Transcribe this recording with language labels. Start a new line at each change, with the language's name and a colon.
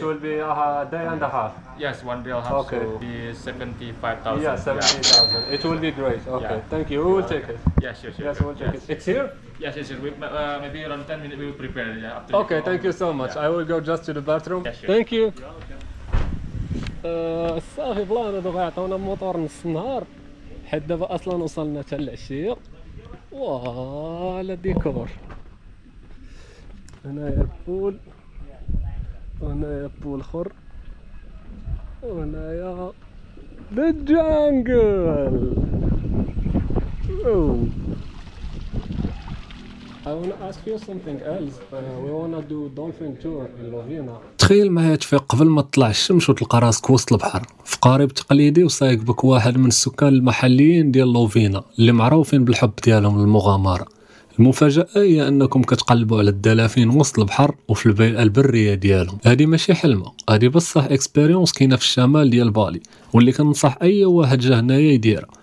English: It will be a day and a half. Yes, one day and a half. Okay. So be 75,000. Yeah, 70,000. It will be great. Okay. Yeah. Thank you. We will take it. Yes, sure. Yes, we will take it. It's here? Yes, yes, sir. Maybe around 10 minutes we will prepare. Yeah. After Okay, thank you so much. I will go just to the bathroom. Yeah, sure. Thank you.
Arabic: صافي بلان هادو غيعطيونا موطور نص النهار حيت دابا اصلا وصلنا حتى العشيه. واه ديكور هنايا البول وهنايا بول اخر وهنايا ذا جانجل.
English: I want to ask you something else. We want to do dolphin tour in Lovina.
Arabic: تخيل معايا تفيق قبل ما تطلع الشمس وتلقى راسك وسط البحر في قارب تقليدي وسايق بك واحد من السكان المحليين ديال لوفينا اللي معروفين بالحب ديالهم للمغامرة. المفاجأة هي أنكم كتقلبوا على الدلافين وسط البحر وفي البيئة البرية ديالهم. هذه ماشي حلمة، هذه بصح اكسبيريونس كاينة في الشمال ديال بالي واللي كنصح أي واحد جا هنايا يديرها.